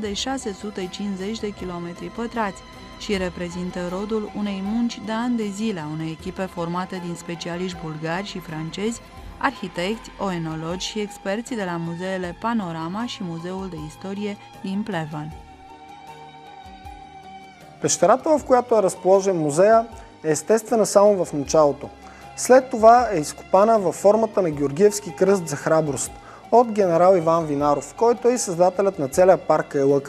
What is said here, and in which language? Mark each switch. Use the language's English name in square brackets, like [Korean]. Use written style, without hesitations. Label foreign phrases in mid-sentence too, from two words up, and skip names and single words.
[Romanian] de 650 de kilometri pătrați și reprezintă rodul unei munci de ani de zile a unei echipe formate din specialiști bulgari și francezi, arhitecți, oenologi și experți de la muzeele Panorama și Muzeul de Istorie din Плевен. [Bulgarian] Пещерата, в която е разположен музея, е естествена само в началото. След това е изкопана във формата на Георгиевски кръст за храброст от генерал Иван Винаров, който е и създателят на целия парк Айлъка.